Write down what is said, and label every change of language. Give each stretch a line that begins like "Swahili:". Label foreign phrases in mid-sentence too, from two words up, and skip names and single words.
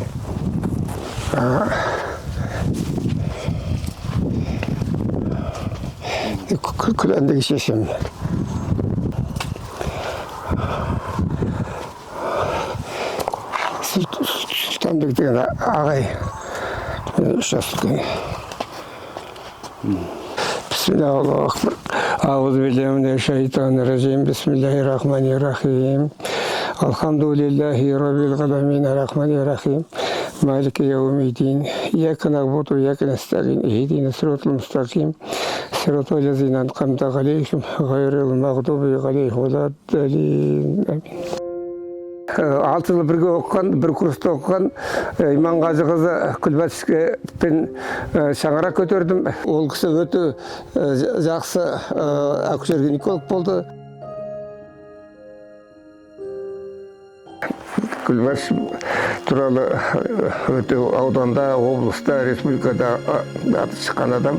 Kazakh: Күләндегі шешем. Сұлтанбек деген ағай.
Arabic: بسم الله الرحمن الرحيم. أعوذ بالله من الشيطان الرجيم. بسم الله الرحمن الرحيم. الحمد لله رب العالمين الرحمن الرحيم. مالك يوم الدين. إياك نعبد وإياك نستعين. اهدنا الصراط المستقيم. صراط الذين أنعمت عليهم غير المغضوب عليهم ولا الضالين. Амин.
Kazakh: 6 жыл бірге оқыған, бір курста оқыған Иманғазы қызы Күлбатышпен шаңырақ көтердім. Ол кісі өте жақсы акушер-гинеколог болды. Күлбатыш туралы өте ауданда, облыста, республикада аты шыққан адам.